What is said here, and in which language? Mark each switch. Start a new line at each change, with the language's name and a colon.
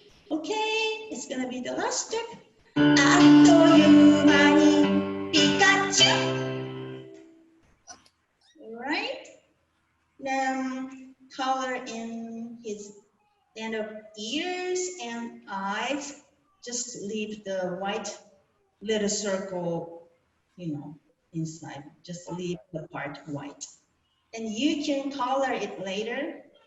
English: Okay, it's gonna be the last step.
Japanese: あっという間にピカチュ。
English: Right? Then color in his end of ears and eyes. Just leave the white little circle, inside. Just leave the part white. And you can color it later.